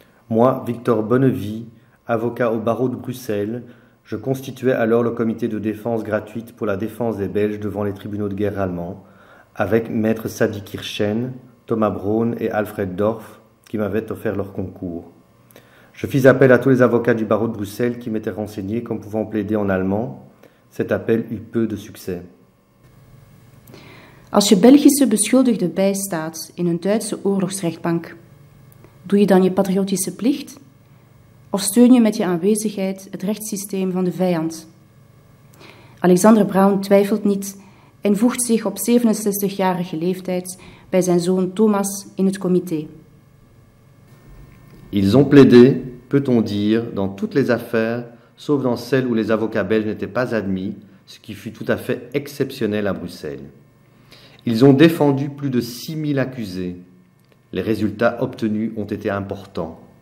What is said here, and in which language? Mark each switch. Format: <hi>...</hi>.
<fr>Moi, Victor Bonnevie, avocat au barreau de Bruxelles, je constituais alors le comité de défense gratuite pour la défense des Belges devant les tribunaux de guerre allemands, avec maître Sadi Kirchen, Thomas Braun et Alfred Dorf, qui m'avaient offert leur concours. Je fis appel à tous les avocats du barreau de Bruxelles qui m'étaient renseignés comme pouvant plaider en allemand. Cet appel eut peu de succès.</fr> <nl>Als je Belgische beschuldigde bijstaat in een Duitse oorlogsrechtbank, doe je dan je patriotische plicht? Of steun je met je aanwezigheid het rechtssysteem van de vijand? Alexander Braun twijfelt niet en voegt zich op 67-jarige leeftijd bij zijn zoon Thomas in het comité.</nl> <fr>Ils ont plaidé, peut-on dire, dans toutes les affaires, sauf dans celles où les avocats belges n'étaient pas admis, ce qui fut tout à fait exceptionnel à Bruxelles. Ils ont défendu plus de 6000 accusés. Les résultats obtenus ont été importants.</fr>